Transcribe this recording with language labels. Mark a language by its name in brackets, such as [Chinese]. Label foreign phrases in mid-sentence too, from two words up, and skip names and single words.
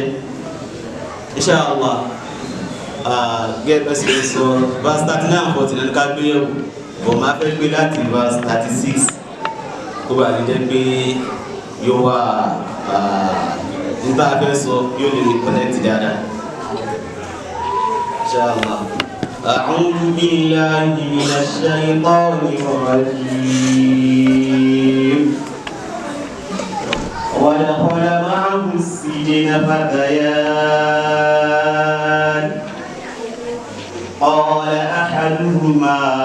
[Yoruba] Inshallah, gẹ́gẹ́ bá ṣe sọ [English] verse 39 and 40 [Yoruba] ní ká gbé yẹ̀wò, bọ̀ máa fẹ́ gbé láti verse 36 kó bá lè jẹ́ pé yóò wà nígbà fẹ́ sọ yóò lè connect dáadáa. Inshallah. [Arabic] أعوذ بالله من الشيطان الرجيم. ودخل معه السجن فتيان قال أحدهما